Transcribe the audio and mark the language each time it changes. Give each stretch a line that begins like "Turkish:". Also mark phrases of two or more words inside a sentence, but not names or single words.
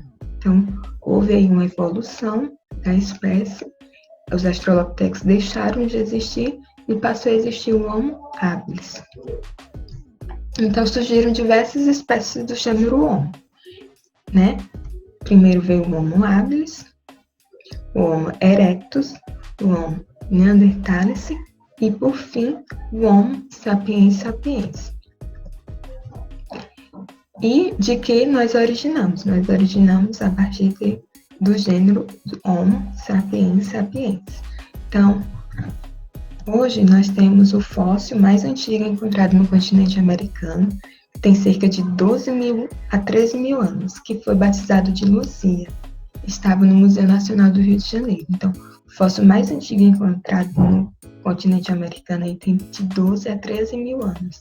Portuguese: Então, houve aí uma evolução da espécie. Os australopithecus deixaram de existir e passou a existir o Homo habilis. Então, surgiram diversas espécies do gênero Homo, né? Primeiro veio o Homo habilis, o Homo erectus, o Homo neanderthalis e, por fim, o Homo sapiens sapiens. E de que nós originamos? Nós originamos a partir do gênero Homo sapiens sapiens. Então, hoje nós temos o fóssil mais antigo encontrado no continente americano, que tem cerca de 12.000 a 13.000 anos, que foi batizado de Luzia. Estava no Museu Nacional do Rio de Janeiro. Então, o fóssil mais antigo encontrado no continente americano aí tem de 12 a 13.000 anos.